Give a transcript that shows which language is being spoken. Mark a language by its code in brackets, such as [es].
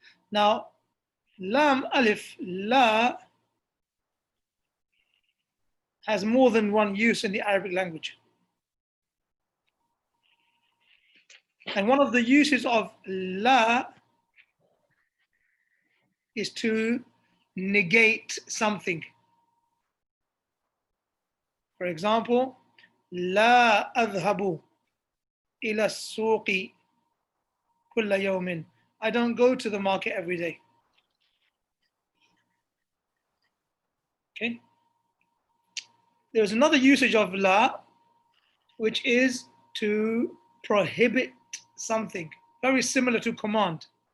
[en] Now, lam alif, la has more than one use in the Arabic language. And one of the uses of la is to negate something. For example, [ar] لا أذهب إلى السوق كل يوم. [en] I don't go to the market every day. Okay. There's another usage of la, which is to prohibit something, very similar to command.